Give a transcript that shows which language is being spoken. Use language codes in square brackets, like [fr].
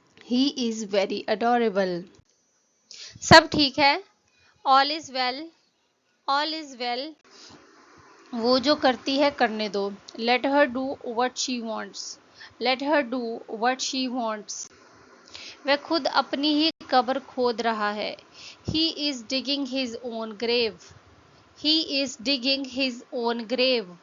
[en] He is very adorable. [hi] सब ठीक है. [en] All is well. All is well. [hi] वो जो करती है करने दो. [en] Let her do what she wants. Let her do what she wants. [hi] वह खुद अपनी ही कब्र खोद रहा है. [en] He is digging his own grave. He is digging his own grave.